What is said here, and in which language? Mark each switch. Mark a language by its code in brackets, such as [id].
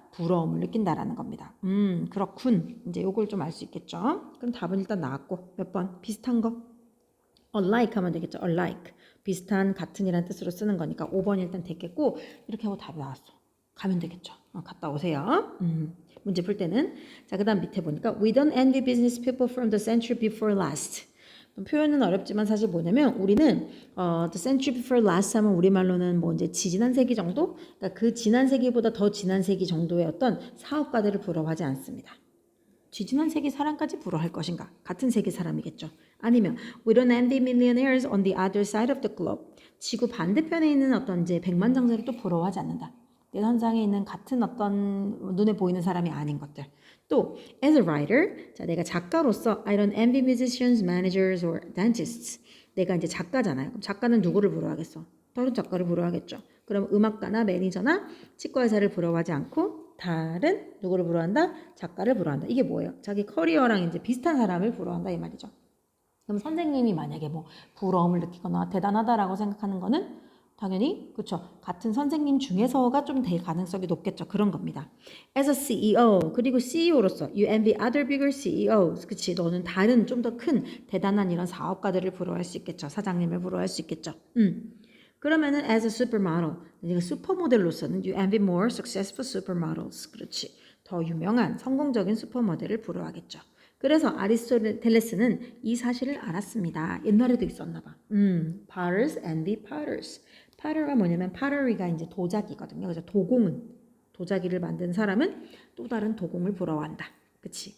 [ko] 부러움을 느낀다라는 겁니다. 그렇군. 이제 요걸 좀 알 수 있겠죠? 그럼 답은 일단 나왔고 몇 번? 비슷한 거. alike 하면 되겠죠. [en] alike. [ko] 비슷한, 같은이라는 뜻으로 쓰는 거니까 5번이 일단 됐겠고 이렇게 하고 답이 나왔어. 가면 되겠죠. 갔다 오세요. 문제 풀 때는. 자, 그 다음 밑에 보니까 [en] We don't envy business people from the century before last. [ko] 표현은 어렵지만 사실 뭐냐면 우리는 [en] the century before last [ko] 하면 우리말로는 뭐 이제 지난 세기 정도? 그러니까 그 지난 세기보다 더 지난 세기 정도의 어떤 사업가들을 부러워하지 않습니다. 지지난 세기 사람까지 부러워할 것인가? 같은 세기 사람이겠죠. 아니면 [en] we don't envy millionaires on the other side of the globe. [ko] 지구 반대편에 있는 어떤 이제 백만장자를 또 부러워하지 않는다. 내 선상에 있는 같은 어떤 눈에 보이는 사람이 아닌 것들. [en] 또 as a writer, [ko] 자 내가 작가로서 [en] I don't envy musicians, managers or dentists. [ko] 내가 이제 작가잖아요. 그럼 작가는 누구를 부러워하겠어? 다른 작가를 부러워하겠죠. 그럼 음악가나 매니저나 치과의사를 부러워하지 않고 다른 누구를 부러워한다? 작가를 부러워한다. 이게 뭐예요? 자기 커리어랑 이제 비슷한 사람을 부러워한다 이 말이죠. 그럼 선생님이 만약에 뭐 부러움을 느끼거나 대단하다라고 생각하는 거는 당연히 그렇죠. 같은 선생님 중에서가 좀 될 가능성이 높겠죠. 그런 겁니다. [en] As a CEO [ko] 그리고 CEO로서 [en] you envy other bigger CEOs. [ko] 그치 너는 다른 좀 더 큰 대단한 이런 사업가들을 부러워할 수 있겠죠. 사장님을 부러워할 수 있겠죠. 그러면은 [en] as a supermodel [ko] 그러니까 슈퍼모델로서는 [en] you envy more successful supermodels. [ko] 그렇지. 더 유명한 성공적인 슈퍼모델을 부러워하겠죠. 그래서 아리스토텔레스는 이 사실을 알았습니다. 옛날에도 있었나 봐. [en] Potters envy potters. [ko] potter가 뭐냐면 pottery가 이제 도자기거든요. 그래서 도자기를 만든 사람은 또 다른 도공을 부러워한다. 그치?